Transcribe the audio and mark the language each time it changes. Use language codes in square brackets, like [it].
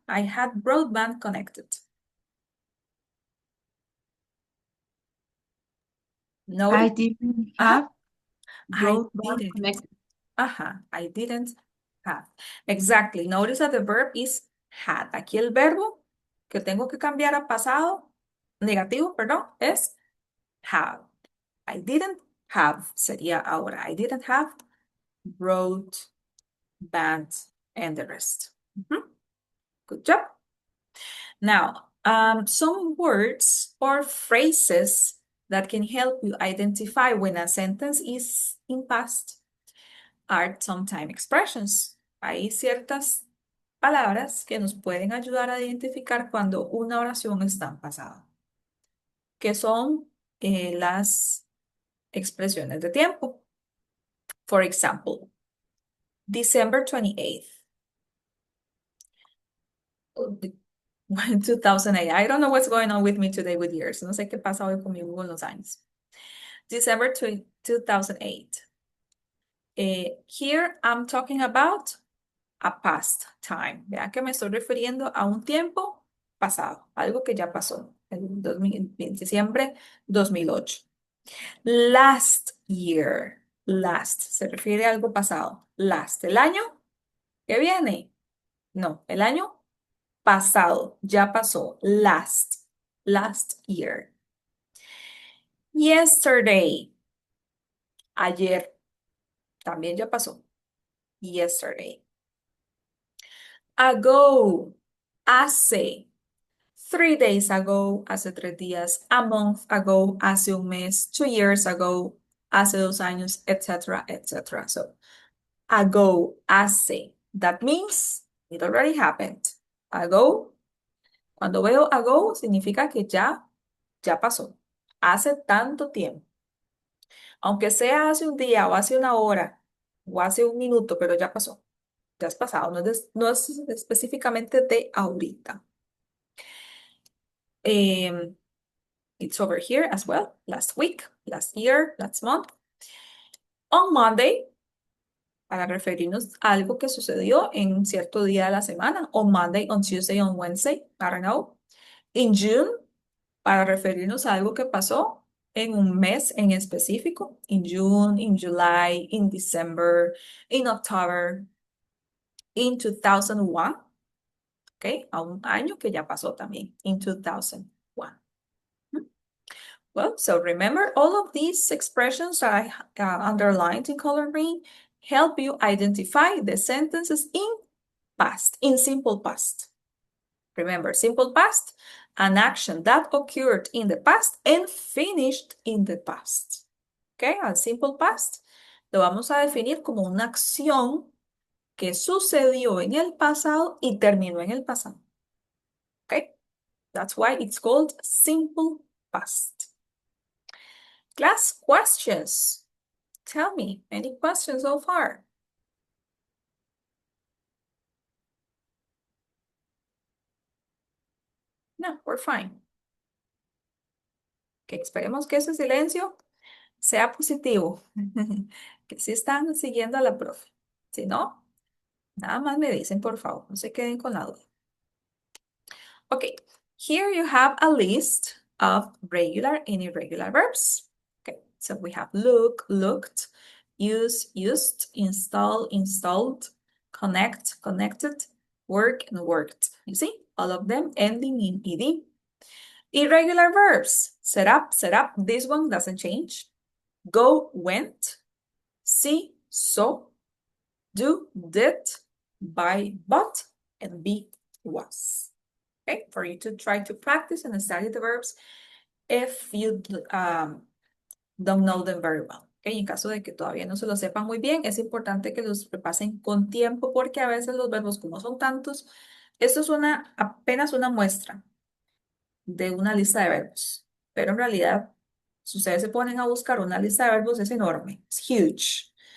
[en] I had broadband connected. No, I didn't have I broadband didn't. connected. I didn't have. Exactly. Notice that the verb is had. [es] Aquí el verbo que tengo que cambiar a pasado negativo, perdón, es have. [en] I didn't have [es] sería ahora. [en] I didn't have broadband and the rest. Good job. Now, some words or phrases that can help you identify when a sentence is in past are sometime expressions. [es] Hay ciertas palabras que nos pueden ayudar a identificar cuando una oración está en pasado, que son las expresiones de tiempo. [en] For example, December 28th. 2008. I don't know what's going on with me today with years. [es] No sé qué pasa hoy conmigo con los años. [en] December 2008. Here I'm talking about a past time. [es] Vean que me estoy refiriendo a un tiempo pasado, algo que ya pasó en diciembre 2008. [en] Last year. [es] Last se refiere a algo pasado. Last, el año que viene. No, el año pasado, ya pasó. [en] Last year. Yesterday. [es] Ayer. También ya pasó. [en] Yesterday. Ago. [es] Hace. [en] 3 days ago, [es] hace 3 días. [en] A month ago, [es] hace un mes. [en] 2 years ago, [es] hace 2 años, etcétera, etcétera. [en] So, ago, hace. That means it already happened. Ago. [es] Cuando veo ago, significa que ya pasó. Hace tanto tiempo. Aunque sea hace un día o hace una hora o hace un minuto, pero ya pasó. Ya es pasado, no es específicamente de ahorita. [en] It's over here as well. Last week, last year, last month. On Monday, [es] para referirnos a algo que sucedió en cierto día de la semana. [en] On Monday, on Tuesday, on Wednesday, I don't know. In June, [es] para referirnos a algo que pasó en un mes en específico. [en] In June, in July, in December, in October, in 2001. ¿Ok? [es] A un año que ya pasó también. [en] In 2001. Well, so remember all of these expressions that I underlined in color green help you identify the sentences in past, in simple past. Remember, simple past, an action that occurred in the past and finished in the past. [es] Okay, al simple past lo vamos a definir como una acción que sucedió en el pasado y terminó en el pasado. [en] Okay, that's why it's called simple past. Class, questions. Tell me, any questions so far? No, we're fine. [es] Que esperemos que ese silencio sea positivo. Que sí están siguiendo a la profe. Si no, nada más me dicen, por favor, no se queden con la duda. [en] Okay, here you have a list of regular and irregular verbs. Okay, so we have look, looked, use, used, install, installed, connect, connected, work, and worked. You see, all of them ending in ed. Irregular verbs, set up, set up. This one doesn't change. Go, went, see, saw, do, did, buy, bought, and be, was. Okay, for you to try to practice and study the verbs if you don't know them very well. [es] Okay, en caso de que todavía no se lo sepan muy bien, es importante que los repasen con tiempo porque a veces los verbos, como son tantos, esto es apenas una muestra de una lista de verbos. Pero en realidad, si ustedes se ponen a buscar una lista de verbos, es enorme, es huge.